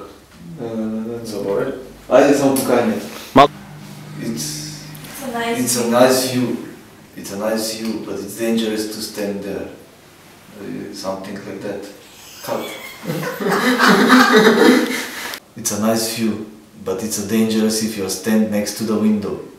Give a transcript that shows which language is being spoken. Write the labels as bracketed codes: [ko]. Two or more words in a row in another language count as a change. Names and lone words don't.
[bg] Забори. Айде само покаяние. [en] It's a nice view. It's a nice view, but it's dangerous to stand there. Something like that. Cut. It's a nice view, but it's a dangerous if you stand next to the window.